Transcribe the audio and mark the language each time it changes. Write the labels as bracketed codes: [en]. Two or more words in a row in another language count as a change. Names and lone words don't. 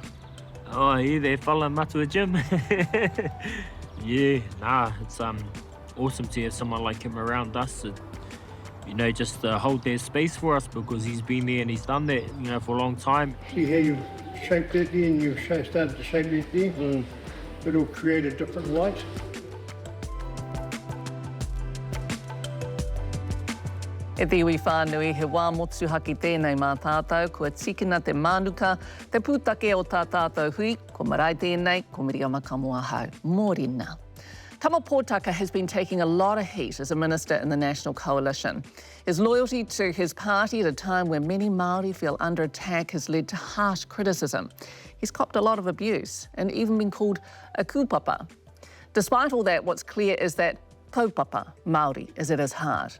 [en] Oh, yeah, there, fella matua Jim. Yeah, nah, it's awesome to have someone like him around us. You know, just hold their space for us because he's been there and he's done that, you know, for a long time. See how you've shaped that there and you've started to shape it there? It'll create a different light. [mi] E te iwi whānui he wā motuhaki tēnei mā tātou, kua tikina te mānuka, te pūtake o tā tātou hui, ko Marae tēnei, ko Miriama Kamo ahau. Mōrena. [en] Tama Potaka has been taking a lot of heat as a minister in the National Coalition. His loyalty to his party at a time when many Māori feel under attack has led to harsh criticism. He's copped a lot of abuse and even been called a kupapa. Despite all that, what's clear is that [mi] kaupapa Māori [en] is at his heart.